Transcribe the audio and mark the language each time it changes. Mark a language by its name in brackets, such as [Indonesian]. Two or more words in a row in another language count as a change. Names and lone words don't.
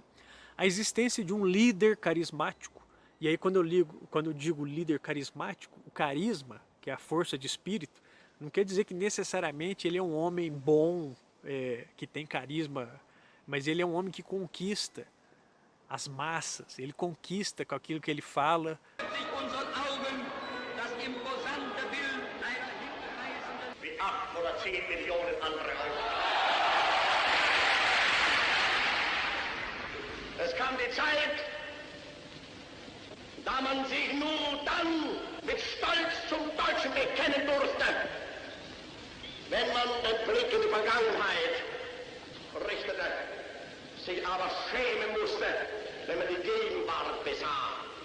[Portuguese] A existência de um líder carismático, e aí quando eu digo líder carismático, o carisma, que é a força de espírito, não quer dizer que necessariamente ele é um homem bom, que tem carisma, mas ele é um homem que conquista as massas, ele conquista com aquilo que ele fala. [German] Es kam die Zeit, da man sich nur dann mit Stolz zum Deutschen bekennen durfte, wenn man den Blick in die Vergangenheit richtete, sich aber schämen musste, wenn man die Gegenwart besah.